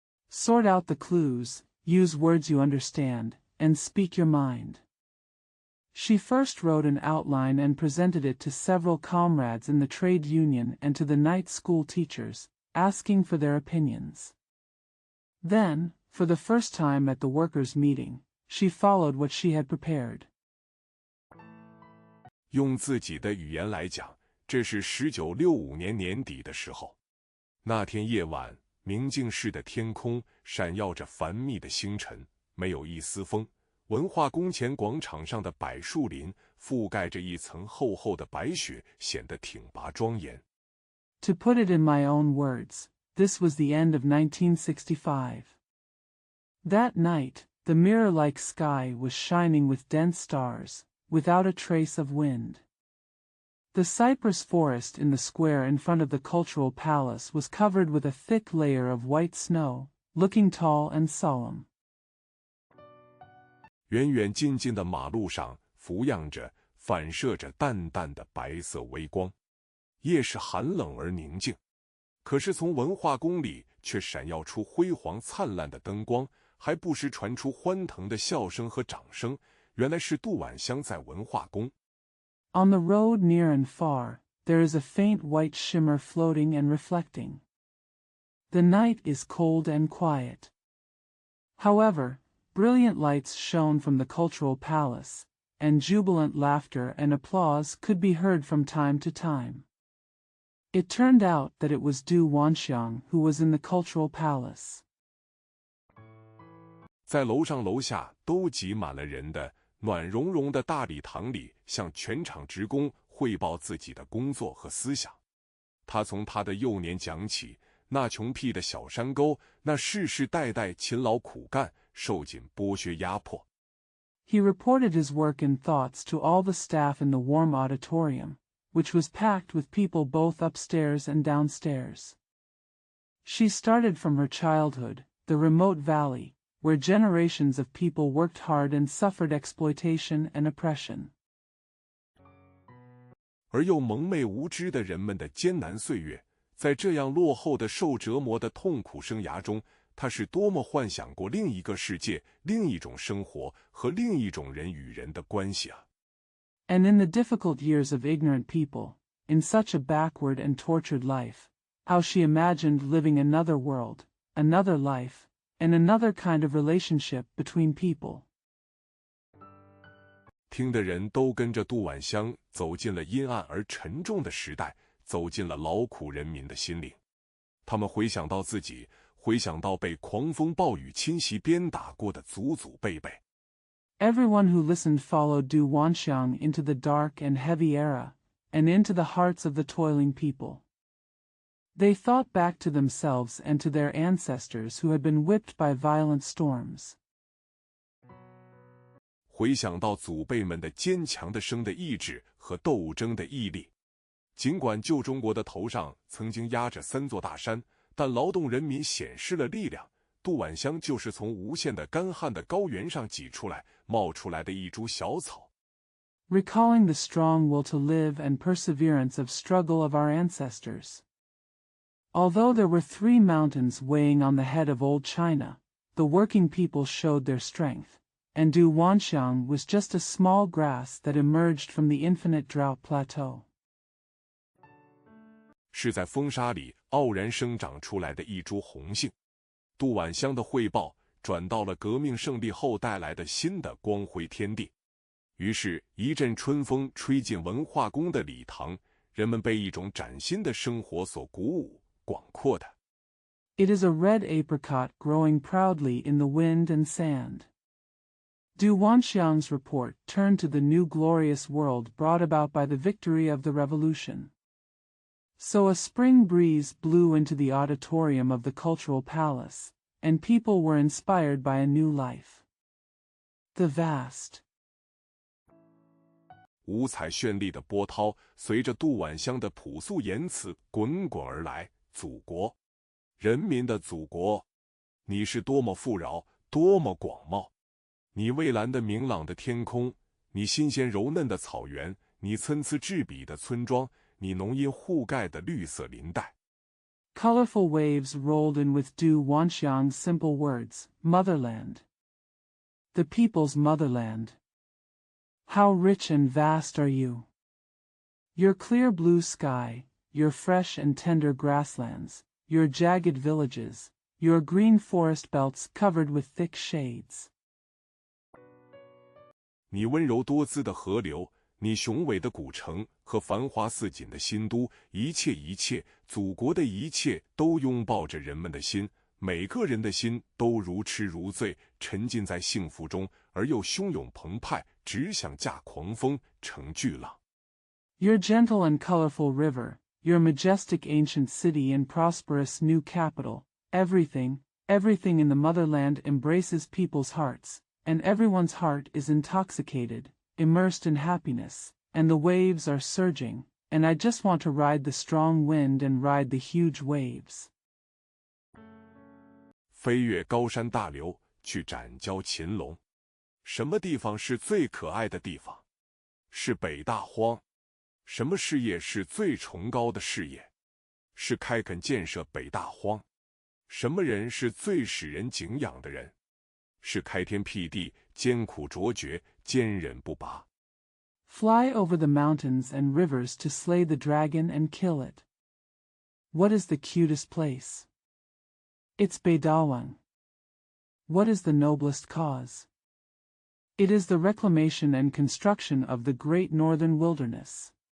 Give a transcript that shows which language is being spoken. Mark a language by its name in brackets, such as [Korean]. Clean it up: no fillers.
[English] Sort out the clues, use words you understand, and speak your mind. She first wrote an outline and presented it to several comrades in the trade union and to the night school teachers, asking for their opinions. Then, for the first time at the workers' meeting, she followed what she had prepared. [Chinese] 用自己的语言来讲，这是1965年年底的时候。那天夜晚，明镜市的天空闪耀着繁密的星辰，没有一丝风。文化宫前广场上的柏树林覆盖着一层厚厚的白雪，显得挺拔庄严。 [English] To put it in my own words, this was the end of 1965. That night, the mirror-like sky was shining with dense stars, without a trace of wind. The cypress forest in the square in front of the cultural palace was covered with a thick layer of white snow, looking tall and solemn. [Chinese] 远远近近的马路上浮漾着、反射着淡淡的白色微光。夜是寒冷而宁静，可是从文化宫里却闪耀出辉煌灿烂的灯光，还不时传出欢腾的笑声和掌声。原来是杜婉香在文化宫。 [English] On the road near and far, there is a faint white shimmer floating and reflecting. The night is cold and quiet. However, brilliant lights shone from the cultural palace, and jubilant laughter and applause could be heard from time to time. It turned out that it was Du Wanxiang who was in the cultural palace. [Chinese] 在楼上楼下都挤满了人的暖融融的大礼堂里，向全场职工汇报自己的工作和思想。他从他的幼年讲起，那穷僻的小山沟，那世世代代勤劳苦干，受尽剥削压迫。 [English] He reported his work and thoughts to all the staff in the warm auditorium, which was packed with people both upstairs and downstairs. She started from her childhood, the remote valley, where generations of people worked hard and suffered exploitation and oppression. [Chinese] 而又蒙昧无知的人们的艰难岁月，在这样落后的受折磨的痛苦生涯中，他是多么幻想过另一个世界、另一种生活和另一种人与人的关系啊！ [English] And in the difficult years of ignorant people, in such a backward and tortured life, how she imagined living another world, another life, and another kind of relationship between people. [Chinese] 听的人都跟着杜婉香走进了阴暗而沉重的时代，走进了劳苦人民的心灵。他们回想到自己，回想到被狂风暴雨侵袭鞭打过的祖祖辈辈。 [English] Everyone who listened followed Du Wanxiang into the dark and heavy era, and into the hearts of the toiling people. They thought back to themselves and to their ancestors who had been whipped by violent storms. [Chinese] 回想到祖辈们的坚强的生的意志和斗争的毅力。尽管旧中国的头上曾经压着3座大山，但劳动人民显示了力量。杜婉香就是从无限的干旱的高原上挤出来、冒出来的一株小草。 [English] Recalling the strong will to live and perseverance of struggle of our ancestors. Although there were 3 mountains weighing on the head of old China, the working people showed their strength, and Du Wanxiang was just a small grass that emerged from the infinite drought plateau. [Chinese] 是在风沙里傲然生长出来的一株红杏。杜婉香的汇报转到了革命胜利后带来的新的光辉天地。于是，一阵春风吹进文化宫的礼堂，人们被一种崭新的生活所鼓舞。广阔的。 [English] It is a red apricot growing proudly in the wind and sand. Du Wanxiang's report turned to the new glorious world brought about by the victory of the revolution. So a spring breeze blew into the auditorium of the cultural palace, and people were inspired by a new life. The vast, [Chinese] 五彩绚丽的波涛随着杜婉香的朴素言辞滚滚而来。祖国，人民的祖国，你是多么富饶，多么广袤！你蔚蓝的明朗的天空，你新鲜柔嫩的草原，你参差栉比的村庄，你浓荫覆盖的绿色林带。 [English] Colorful waves rolled in with Du Wanxiang's simple words, motherland. The people's motherland. How rich and vast are you! Your clear blue sky, your fresh and tender grasslands, your jagged villages, your green forest belts covered with thick shades. [Chinese] 你温柔多姿的河流，你雄伟的古城和繁华似锦的新都，一切，祖国的一切都拥抱着人们的心，每个人的心都如痴如醉，沉浸在幸福中，而又汹涌澎湃，只想驾狂风乘巨浪。 [English] Your gentle and colorful river, your majestic ancient city and prosperous new capital, everything in the motherland embraces people's hearts, and everyone's heart is intoxicated, immersed in happiness, and the waves are surging, and I just want to ride the strong wind and ride the huge waves. [Chinese] 飞越高山大流，去展交秦龙。什么地方是最可爱的地方？是北大荒。什么事业是最崇高的事业？是开垦建设北大荒。什么人是最使人敬仰的人？是开天辟地，艰苦卓绝，坚韧不拔。 [English] Fly over the mountains and rivers to slay the dragon and kill it. What is the cutest place? It's Beidawang. What is the noblest cause? It is the reclamation and construction of the great northern wilderness.